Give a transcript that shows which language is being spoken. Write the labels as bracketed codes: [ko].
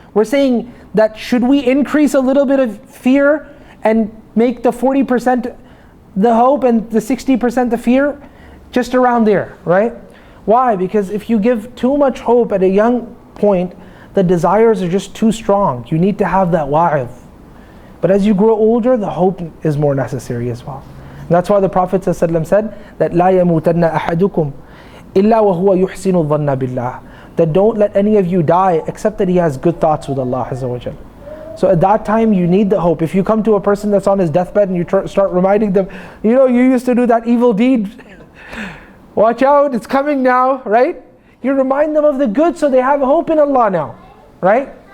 [en] We're saying that should we increase a little bit of fear and make the 40% the hope and the 60% the fear? Just around there, right? Why? Because if you give too much hope at a young point, the desires are just too strong. You need to have that wa'idh. But as you grow older, the hope is more necessary as well. [ar] And that's why the Prophet ﷺ said that لَا يَمُوتَنَّ أَحَدُكُمْ إِلَّا وَهُوَ يُحْسِنُ الظَّنَّ بِاللَّهِ. [en] That don't let any of you die except that he has good thoughts with Allah Azza wa Jal. So at that time you need the hope. If you come to a person that's on his deathbed and you start reminding them, you used to do that evil deed, watch out, it's coming now, right? You remind them of the good so they have hope in Allah now, right?